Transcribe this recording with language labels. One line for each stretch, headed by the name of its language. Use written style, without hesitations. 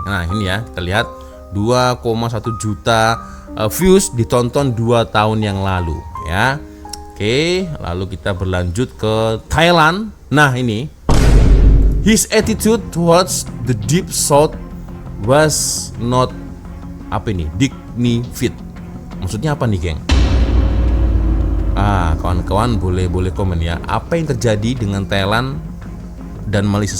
Indonesian: Nah ini ya kita lihat 2,1 juta views ditonton 2 tahun yang lalu ya. Oke, lalu kita berlanjut ke Thailand. Nah ini,
English: his attitude towards the deep south was not dignified.
Indonesian: Maksudnya apa nih geng? Kawan-kawan boleh komen ya. Apa yang terjadi dengan Thailand dan Malaysia?